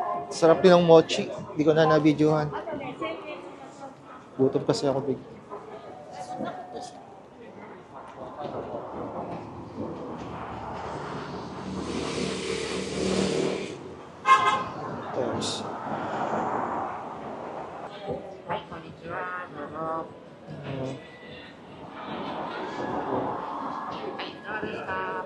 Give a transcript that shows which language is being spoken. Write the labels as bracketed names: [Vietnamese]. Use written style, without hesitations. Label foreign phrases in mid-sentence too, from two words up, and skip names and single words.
[Filipino] Sarap din ng mochi. Hindi ko na na-videohan. Gutom kasi ako big. Tapos, [Japanese] はい、こんにちは。どうぞ。はい、どうですか。